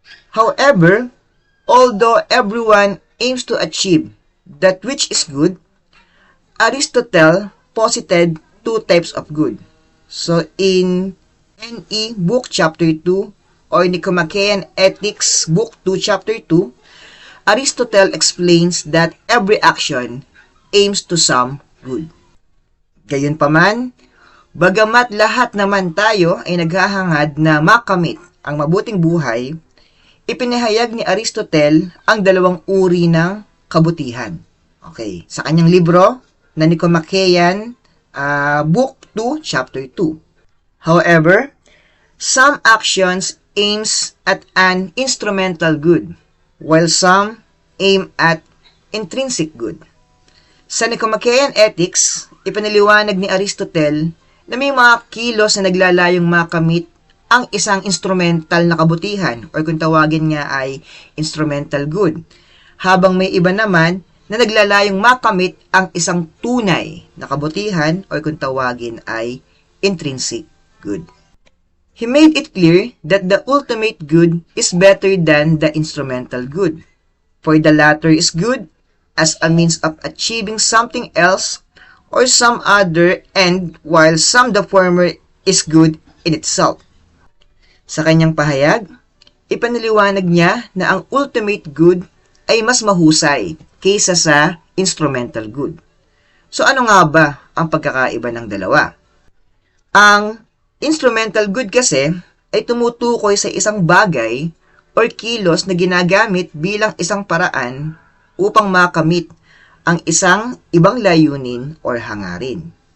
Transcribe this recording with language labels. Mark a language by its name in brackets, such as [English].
[English] However, although everyone aims to achieve that which is good, Aristotle posited two types of good. So in NE Book Chapter 2 or Nicomachean Ethics Book 2 Chapter 2, Aristotle explains that every action aims to some good. [Filipino] Gayunpaman, bagamat lahat naman tayo ay naghahangad na makamit ang mabuting buhay, ipinahayag ni Aristotle ang dalawang uri ng kabutihan. Okay, sa kanyang libro na Nicomachean Book 2, Chapter 2. [English] However, some actions aims at an instrumental good, while some aim at intrinsic good. [Filipino] Sa Nicomachean Ethics, ipinaliwanag ni Aristotle na may mga kilos na naglalayong makamit ang isang instrumental na kabutihan o kung tawagin nga ay instrumental good, habang may iba naman na naglalayong makamit ang isang tunay na kabutihan o kung tawagin ay intrinsic good. [English] He made it clear that the ultimate good is better than the instrumental good, for the latter is good as a means of achieving something else or some other end, while the former is good in itself. [Filipino] Sa kanyang pahayag, ipanaliwanag niya na ang ultimate good ay mas mahusay kaysa sa instrumental good. So ano nga ba ang pagkakaiba ng dalawa? Ang instrumental good kasi ay tumutukoy sa isang bagay or kilos na ginagamit bilang isang paraan upang makamit ang isang ibang layunin or hangarin.